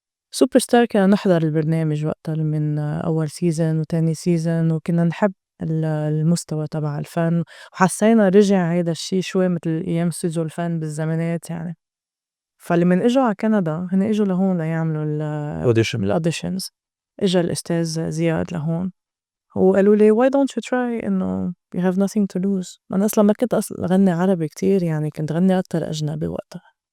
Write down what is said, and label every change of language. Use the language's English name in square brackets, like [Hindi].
[Arabic] سوبر ستار كنا نحضر البرنامج وقتها من أول سيزون وتاني سيزون وكنا نحب المستوى تبع الفن، وحسّينا رجع هيدا الشي شوي متل أيام استوديو الفن بالزمانات يعني. فلمن إجوا على كندا هن إجوا لهون ليعملوا [English] audition. الauditions. [Arabic] إجا الأستاذ زياد لهون وقالوا لي [English] why don't you try إنه you have nothing to lose. [Arabic] أنا أصلًا ما كنت غنّي عربي كتير يعني كنت غنّي أكتر أجنبي وقتها.